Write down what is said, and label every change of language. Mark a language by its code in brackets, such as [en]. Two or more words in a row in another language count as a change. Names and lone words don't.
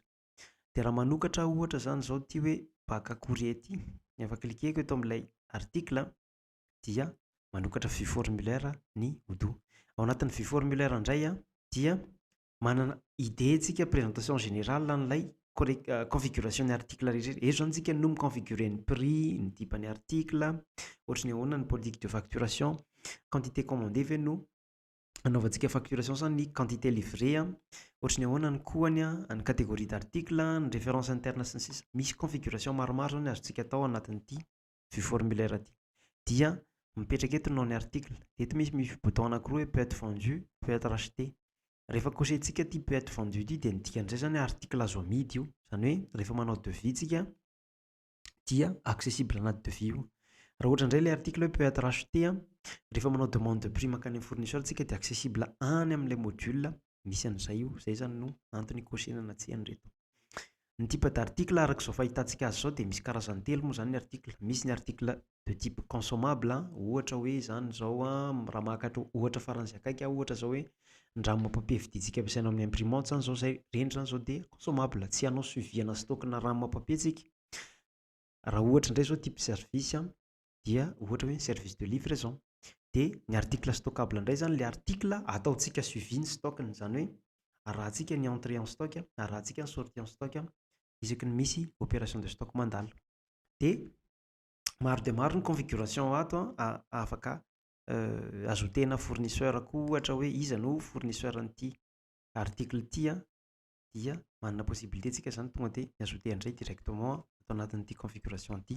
[mg] Dia raha manokatra ohatra zany izao ity hoe baka courrier ity, efa klikeko eto amin'ilay article dia manokatra [fr] vue formulaire [mg] ny Odoo. Ao anatin'ny [fr] vue formulaire [mg] indray dia manana idée tsika [fr] présentation générale [mg] n'ilay configuration ny article rehetra. Eto zany tsika no miconfigurer ny prix, ny type ny article, ohatra ny ahoana ny [fr] politique de facturation, quantité commandée [mg] ve no anaovantsika facturation sa ny [fr] quantité livrée, [mg] ohatra ny ahoana ny kohany, ny [fr] catégorie d'article, [mg] ny [fr] référence interne [mg] sy ny sisa. Misy configuration maromaro zany azontsika atao anatin'ity [fr] vue formulaire [mg] ty. Dia mipetraka eto nom ny article. Eto misy bouton anankiroa hoe [fr] peut être vendu, peut être racheté. [mg] Rehefa cochetsika ty [fr] peut être vendu [mg] ty dia ny dikan'izay zany article azo amidy io. Zany hoe rehefa manao devis tsika dia accessible anaty devis io. Raha ohatra indray ilay article hoe [fr] peut être racheté, [mg] rehefa manao [fr] demande de prix [mg] makany amin'ny fournisseur tsika dia accessible any amin'ilay module misy an'izay io. Zay zany no antony cochena anaty an'ireto. Ny [fr] type d'article [mg] arak'izao fahitantsika azy zao dia misy karazany telo moa zany ny article. Misy ny [fr] article de type consommable, [mg] ohatra hoe zany zao raha mahakatra ohatra faran'izay akaiky, ohatra zao hoe ndrano papier vidintsika ampiasaina amin'ny imprimante zany zao, zay reny zany zao dia consommable, tsy hanao suivina stock na rano papier tsika. Raha ohatra indray zao [fr] type service [mg] dia ohatra hoe [fr] service de livraison. [mg] Dia ny [fr] article stockable [mg] indray zany le article ataontsika suivi ny stockny, zany hoe arahantsika ny [fr] entrée en stock, [mg] arahantsika ny [fr] sortie en stock [mg] isaky ny misy [fr] opération de stock [mg] mandalo. Dia maro dia maro ny configuration ato afaka ajoutena fournisseur koa, ohatra hoe iza no fournisseur n'ity article ty dia manana possibilité tsika zany tonga dia miajoute andray directement atao anatin'ity configuration ty.